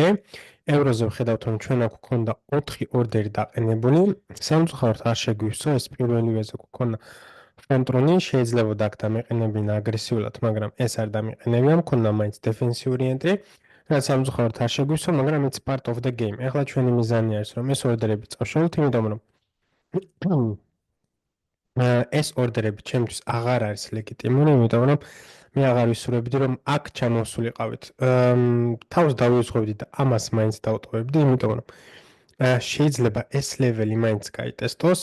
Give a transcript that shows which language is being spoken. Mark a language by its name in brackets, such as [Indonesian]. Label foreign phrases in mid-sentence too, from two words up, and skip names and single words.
[Georgian] ევროზე ვხედავთ რომ ჩვენ აქ გვქონდა 4 ორდერი დაყენებული. სამწუხაროდ არ შეგვივსო, ეს პირველივეზე გვქონდა ფრონტრუნი, შეიძლება აქ დამეყენებინა აგრესიულად, მაგრამ ეს არ დამეყენებია, მქონდა მაინც დეფენსიური ენტრი. რაც სამწუხაროდ არ შეგვივსო, მაგრამ [English] it's part of the game. [Georgian] ეხლა ჩვენი მიზანი არის რომ ეს ორდერები წავშალოთ, იმიტომ რომ ეს ორდერები ჩემთვის აღარ არის ლეგიტიმური, იმიტომ რომ მე აღარ ვისურვებდი რომ აქ ჩამოვსულიყავით. თავს დავიუძღვებდი და ამას მაინც დავტოვებდი, იმიტომ რომ შეიძლება ეს ლეველი მაინც გაიტესტოს.